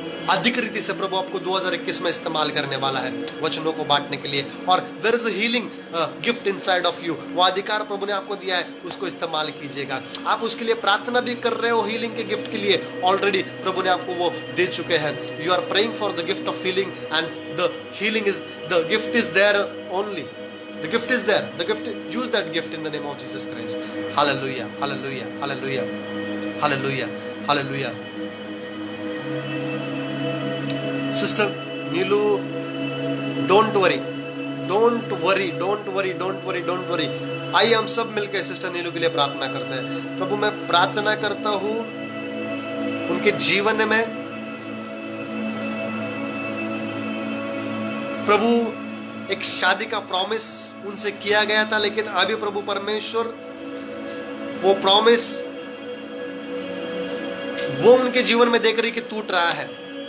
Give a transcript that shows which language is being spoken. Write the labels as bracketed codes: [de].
[hi] अधिक रीति से प्रभु आपको 2021 में इस्तेमाल करने वाला है वचनों को बांटने के लिए, और [en] There is a healing gift inside of you. [hi] वो अधिकार प्रभु ने आपको दिया है, उसको इस्तेमाल कीजिएगा। आप उसके लिए प्रार्थना भी कर रहे हो, हीलिंग के गिफ्ट के लिए ऑलरेडी प्रभु ने आपको वो दे चुके हैं। [en] You are praying for the gift of healing, and the healing is, the gift is there only, the gift is there, the gift, use that gift in the name of Jesus Christ. Hallelujah, hallelujah, hallelujah, hallelujah, hallelujah. Sister Neelu, don't worry, don't worry, don't worry, don't worry, don't worry. [hi] आइए हम सब मिलकर sister नीलू के लिए प्रार्थना करते हैं। प्रभु मैं प्रार्थना करता हूं उनके जीवन में प्रभु एक शादी का प्रॉमिस उनसे किया गया था, लेकिन अभी प्रभु परमेश्वर वो प्रॉमिस वो उनके जीवन में देख रही कि टूट रहा है।